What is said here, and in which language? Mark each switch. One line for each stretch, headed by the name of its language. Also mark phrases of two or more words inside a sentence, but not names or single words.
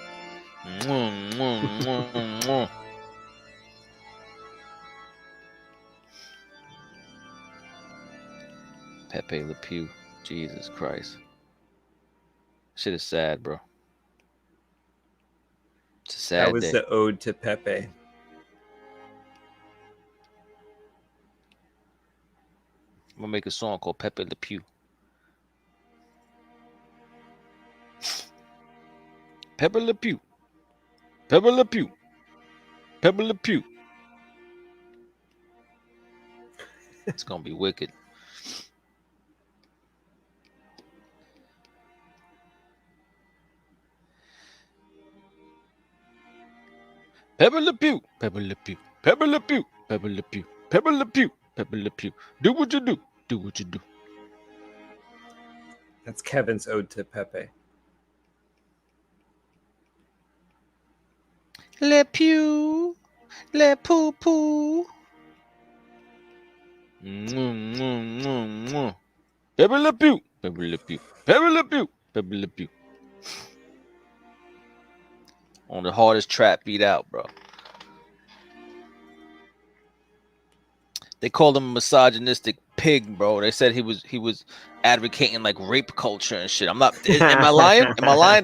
English: Pepe Le Pew. Jesus Christ. Shit is sad, bro. It's a sad That was day. the ode to Pepe. I'm gonna make a song called Pepe Le Pew. Pepe Le Pew. Pepe Le Pew. Pepe Le Pew. It's gonna be wicked. Pepe Le Pew. Pepe Le Pew. Pepe Le Pew. Pepe Le Pew. Pepe Le Pew. Pepe Le Pew. Do what you do. Do what you do. That's Kevin's ode to Pepe. Le Pew. Le Poo Poo. Pepe Le Pew. Pepe Le Pew. Pepe Le Pew. Pepe Le Pew. On the hardest trap beat out, bro. They called him a misogynistic pig, bro. They said he was advocating like rape culture and shit. I'm not. Am I lying? Am I lying?